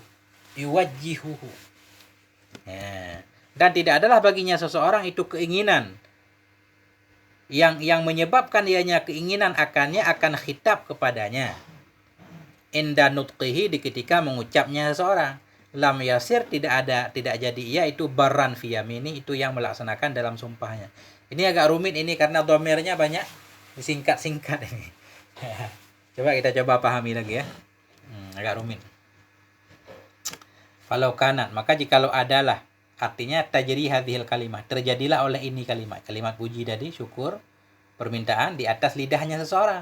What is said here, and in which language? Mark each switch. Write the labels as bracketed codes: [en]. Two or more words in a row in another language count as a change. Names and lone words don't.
[ar] Yuwajjihuhu. Ya. [id] Dan tidak adalah baginya seseorang itu keinginan yang menyebabkan ianya keinginan akan khitab kepadanya. [ar] عند نطقه, [id] di ketika mengucapnya seseorang. [ar] لم يصر, [id] tidak jadi ia itu [ar] برا في يمينه, [id] itu yang melaksanakan dalam sumpahnya. Ini agak rumit ini karena dhamirnya banyak disingkat-singkat ini. Coba kita pahami lagi ya. Agak rumit. [ar] فلو كانت, [id] maka jikalau adalah, artinya [ar] تجري هذه الكلمة, [id] terjadilah oleh ini kalimat puji tadi, syukur, permintaan di atas lidahnya seseorang.